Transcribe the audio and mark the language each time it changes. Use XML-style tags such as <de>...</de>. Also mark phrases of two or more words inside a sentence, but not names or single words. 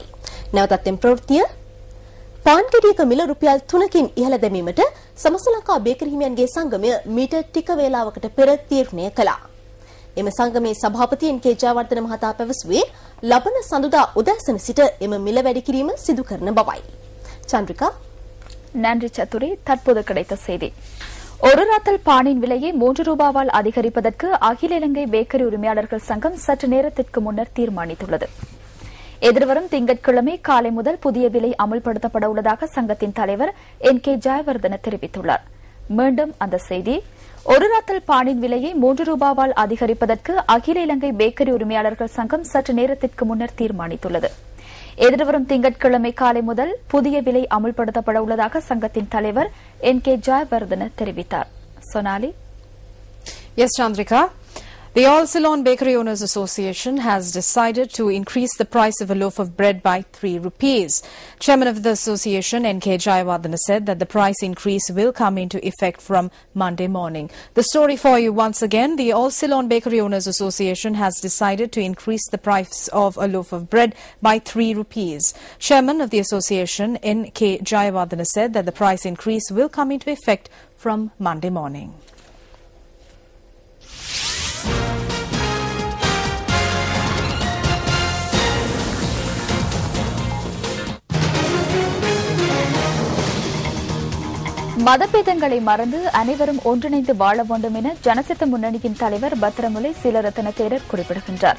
<si>නැවතත් එම ප්‍රවෘත්තිය පාන් කිඩියක මිල රුපියල් 3කින් ඉහළ දැමීමට සමස්ත ලංකා බේකරි හිමියන්ගේ සංගමය මීටර් ටික වේලාවකට පෙර තීරණය කළා. එම සංගමේ සභාපති එන්.කේ. ජයවර්ධන මහතා පැවසුවේ ලබන සඳුදා උදෑසන සිට එම මිල වැඩි කිරීම සිදු කරන බවයි. சந்திரிகா,</si> <ta>நன்றி சத்துரி. தற்போது கிடைத்த செய்தி. ஒரு ராத்தல் பானின் விலையை 3 ரூபாவால் அதிகரிப்பதற்கு அகில இலங்கை பேக்கரி உரிமையாளர்கள் சங்கம் சற்று நேரத்திற்கு முன்னர் தீர்மானித்துள்ளது. எதிர்வரும் திங்கட்கிழமை காலை முதல் புதிய விலை அமல்படுத்தப்பட உள்ளதாக சங்கத்தின் தலைவர் என்.கே. ஜயவர்தன தெரிவித்துள்ளார். மீண்டும் அந்த செய்தி. ஒரு ராத்தல் பானின் விலையை 3 ரூபாவால் அதிகரிப்பதற்கு அகில இலங்கை பேக்கரி உரிமையாளர்கள் சங்கம் சற்று நேரத்திற்கு முன்னர் தீர்மானித்துள்ளது. எதிர்வரும் திங்கட்கிழமை காலை முதல் புதிய விலை அமல்படுத்தப்பட உள்ளதாக சங்கத்தின் தலைவர் என்.கே. ஜயவர்தன தெரிவித்தார். சோனாலி.</ta> <en>Yes, Chandrika. The All Ceylon Bakery Owners Association has decided to increase the price of a loaf of bread by 3 rupees. Chairman of the association, N.K. Jayawardena, said that the price increase will come into effect from Monday morning. The story for you once again. The All Ceylon Bakery Owners Association has decided to increase the price of a loaf of bread by 3 rupees. Chairman of the association, N.K. Jayawardena, said that the price increase will come into effect from Monday morning.</en> <ta>மதபேதங்களை மறந்து அனைவரும் ஒன்றிணைந்து வாழ வேண்டும் என ஜனசித்த முன்னணியின் தலைவர் பத்திரமுலை சீலரத்ன தேரர் குறிப்பிடுகின்றார்.</ta>